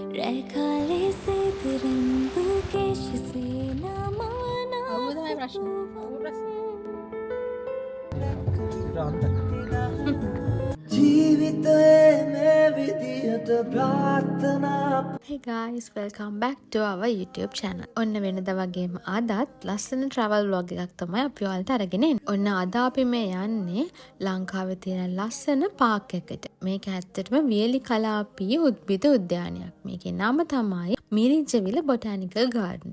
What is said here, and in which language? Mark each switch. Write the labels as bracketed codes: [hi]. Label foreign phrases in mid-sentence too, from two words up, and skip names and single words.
[si] काले से तिरंगू केश से नमना අවුරුදු ප්‍රශ්න. ජීවිතයේ මේ විදිහට ප්‍රාර්ථනා [en] Hey guys, welcome back to our YouTube channel. [si] ඔන්න වෙනද වගේම අදත් ලස්සන [en] travel vlog [si] එකක් තමයි අපි ඔයාලට අරගෙන එන්නේ. ඔන්න අද අපි මේ යන්නේ ලංකාවේ තියෙන ලස්සන පාක් එකට. මේක ඇත්තටම වියලි කලාපීය උද්භිද උද්‍යානයක්. මේකේ නම තමයි මිරිජ්ජවිල බොටැනිකල් ගාඩන්.